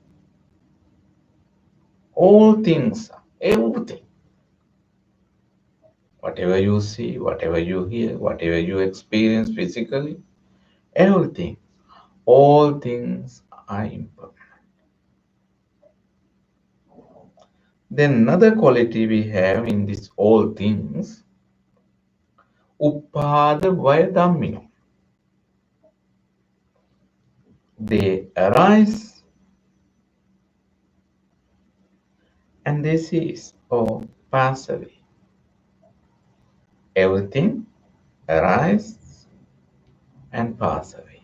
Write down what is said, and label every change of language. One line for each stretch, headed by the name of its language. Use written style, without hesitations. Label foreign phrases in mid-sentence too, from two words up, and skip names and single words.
English: All things, everything, whatever you see, whatever you hear, whatever you experience physically, everything, all things are impermanent. Then another quality we have in these all things,
Pali: upada vaya dhammino.
English: They arise and they cease or pass away. Everything arises and pass away.